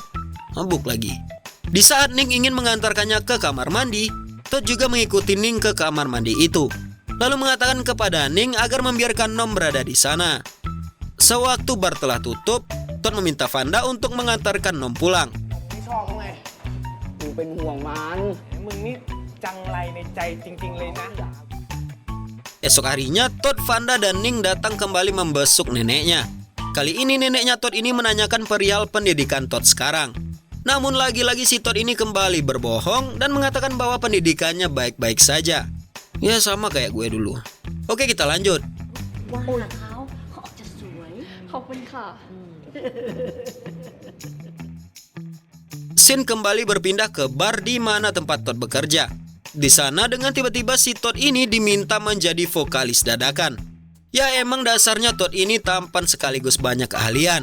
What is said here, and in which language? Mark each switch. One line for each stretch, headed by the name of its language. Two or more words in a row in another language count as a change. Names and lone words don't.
Indonesian: Mabuk lagi. Di saat Ning ingin mengantarkannya ke kamar mandi, Todd juga mengikuti Ning ke kamar mandi itu. Lalu mengatakan kepada Ning agar membiarkan Nom berada di sana. Sewaktu bar telah tutup, Todd meminta Vanda untuk mengantarkan Nom pulang.
Thai: ไม่ชอบเขาไงมึงเป็นห่วงมันมึงนี่จังไรในใจจริงๆเลยนะ
Indonesian: Esok harinya, Todd, Vanda, dan Ning datang kembali membesuk neneknya. Kali ini neneknya Todd ini menanyakan perihal pendidikan Todd sekarang. Namun lagi-lagi si Todd ini kembali berbohong dan mengatakan bahwa pendidikannya baik-baik saja. Ya sama kayak gue dulu. Oke, kita lanjut.
Thai: ว่าเขาออกจะสวย ขอบคุณค่ะ
Indonesian: Scene kembali berpindah ke bar di mana tempat Todd bekerja. Di sana dengan tiba-tiba si Todd ini diminta menjadi vokalis dadakan. Ya emang dasarnya Todd ini tampan sekaligus banyak keahlian.